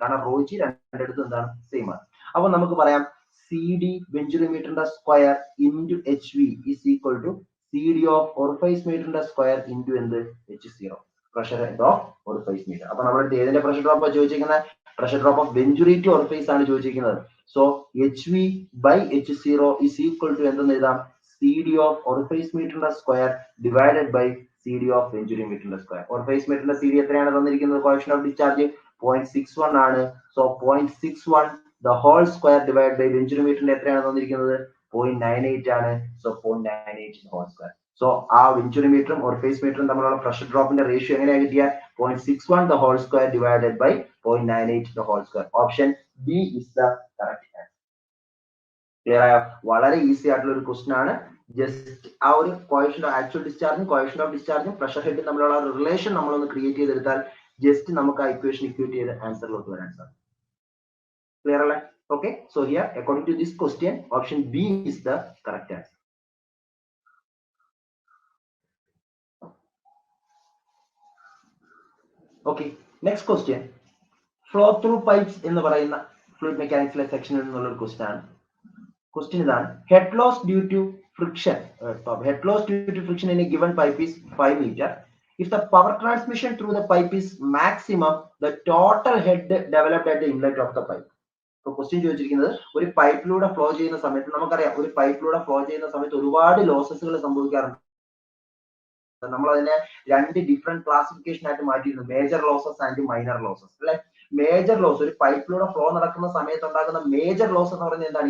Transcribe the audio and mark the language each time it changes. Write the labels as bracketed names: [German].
[Malayalam] കാരണം raw G രണ്ടിടത്തും എന്താണ്? സെയിം ആണ്. അപ്പൊ നമുക്ക് പറയാം CD venturi മീറ്ററിന്റെ square into HV [English] is equal to CD of orifice [Malayalam] മീറ്ററിന്റെ square into എന്ത്? H0, pressure head of orifice metre. അപ്പൊ നമ്മുടെ ഏതിന്റെ പ്രഷർ ഡ്രോപ്പ് ചോദിച്ചിരിക്കുന്നത്? Pressure drop of venturi to orifice ആണ് ചോദിച്ചിരിക്കുന്നത്. So HV by H0 is equal to എന്തെന്ന് എഴുതാം? CD of orifice മീറ്ററിന്റെ square divided by CD of venturi മീറ്ററിന്റെ square. orifice മീറ്ററിന്റെ CD എത്രയാണ് തന്നിരിക്കുന്നത്? കോഎഫിഷ്യന്റ് ഓഫ് ഡിസ്ചാർജ് 0.61 ആണ്. So 0.61 [English] the whole square divided by [Malayalam] venturi മീറ്ററിന്റെ എത്രയാണ് തന്നിരിക്കുന്നത്? 0.98 ആണ്. So 0.98 whole square. സോ ആ venturi മീറ്ററും orifice മീറ്ററും തമ്മിലുള്ള പ്രഷർ ഡ്രോപ്പിന്റെ റേഷ്യോ എങ്ങനെയാണ് കിട്ടിയ? [English] 0.61 the whole square divided by 0.98 the whole square. [Malayalam] Option B [English] is the correct answer. [Malayalam] Clear ആയോ? വളരെ ഈസി ആയിട്ടുള്ള ഒരു ക്വസ്റ്റൻ ആണ്. ജസ്റ്റ് ആ ഒരു coefficient actual ഡിസ്ചാർജും coefficient of ഡിസ്ചാർജും pressure ഹെഡും തമ്മിലുള്ള റിലേഷൻ നമ്മളൊന്ന് ക്രിയേറ്റ് ചെയ്തെടുത്താൽ ജസ്റ്റ് നമുക്ക് ആ ഇക്വേഷൻ ഇക്വേറ്റ് ചെയ്ത് ആൻസറിലോട്ട് വരാൻ സാധിക്കും. Clear അല്ലേ? [English] Okay, so here according to this question option B is the correct answer. Okay, next question. [Malayalam] Flow through pipes എന്ന് പറയുന്ന ഫ്ലൂയിഡ് മെക്കാനിക്സിലെ സെക്ഷനിൽ നിന്നുള്ള ഒരു ക്വസ്റ്റ്യൻ ആണ്. ക്വസ്റ്റ്യൻ ഇതാണ്, head loss due to friction. [English] Head loss due to friction in a given pipe is 5 meter. If the power transmission through the pipe is maximum, the total head developed at the inlet of the pipe. [Malayalam] So question ചോദിച്ചിരിക്കുന്നത്, ഒരു പൈപ്പിലൂടെ flow ചെയ്യുന്ന സമയത്ത് നമുക്കറിയാം, ഒരു പൈപ്പിലൂടെ flow ചെയ്യുന്ന സമയത്ത് ഒരുപാട് ലോസസുകൾ സംഭവിക്കാറുണ്ട്. നമ്മൾ അതിനെ രണ്ട് ഡിഫറെന്റ് ക്ലാസിഫിക്കേഷൻ ആയിട്ട് മാറ്റിയിരുന്നു, major losses and minor losses അല്ലെ. മേജർ ലോസ്, ഒരു പൈപ്പിലൂടെ ഫ്ലോ നടക്കുന്ന സമയത്ത് ഉണ്ടാകുന്ന മേജർ ലോസ് എന്ന് പറയുന്നത് എന്താണ്?